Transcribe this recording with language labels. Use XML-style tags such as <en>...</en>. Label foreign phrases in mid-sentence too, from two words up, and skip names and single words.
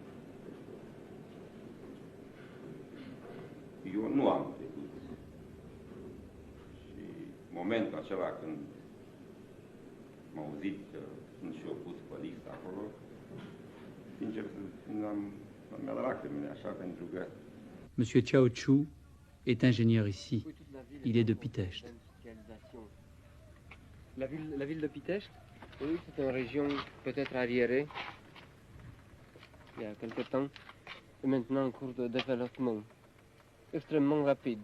<ro>Eu nu am trecut. Și momentul acela când m-au auzit că sunt și eu pus pe listă acolo, sincer, mi-a dat lacrimile așa, pentru că</ro> <fr>Monsieur Chaochu est ingénieur ici. Il est de Pitești. La ville de Pitești, oui, c'est une région peut-être arriérée, il y a quelque temps, et maintenant en cours de développement, extrêmement rapide.</fr>